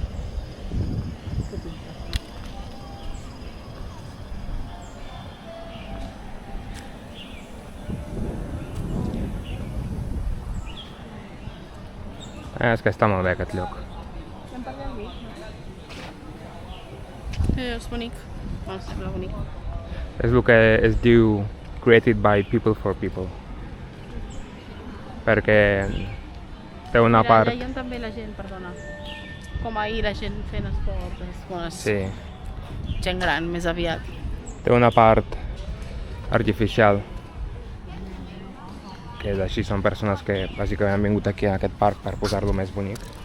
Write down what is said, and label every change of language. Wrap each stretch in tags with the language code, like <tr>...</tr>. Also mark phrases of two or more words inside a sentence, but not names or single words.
<ca>És que està molt bé aquest lloc. És bonic. Em sembla bonic. És el que es diu</ca> <en>created by people for people.</en> <ca>Perquè té una part... Allà hi ha també la gent, perdona. Com ahir la gent fent esport, Sí, gent gran, més aviat. té una part artificial. Que és així, són persones que bàsicament han vingut aquí a aquest parc per posar-lo més bonic.</ca>